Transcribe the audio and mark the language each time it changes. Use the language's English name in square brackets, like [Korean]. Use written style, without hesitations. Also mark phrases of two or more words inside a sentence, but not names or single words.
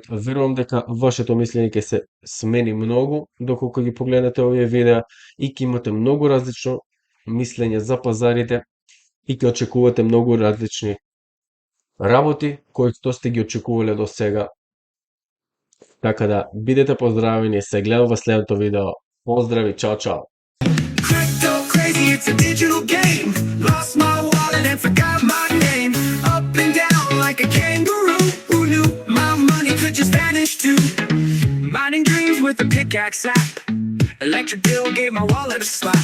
[Macedonian] Верувам дека вашето мислење ќе се смени многу доколку ги погледнете овие видеа и ќе имате многу различно мислење за пазарите и ќе очекувате многу различни работи кои што сте ги очекувале до сега. Така да бидете поздравени, се гледам во следното видео. Поздрави, чао, чао. [English] Crypto crazy, it's a digital game. Lost my wallet and forgot my name. Up and down like a kangaroo. Who knew my money could just vanish too? Mining dreams with a pickaxe app. Electric bill gave my wallet a slap.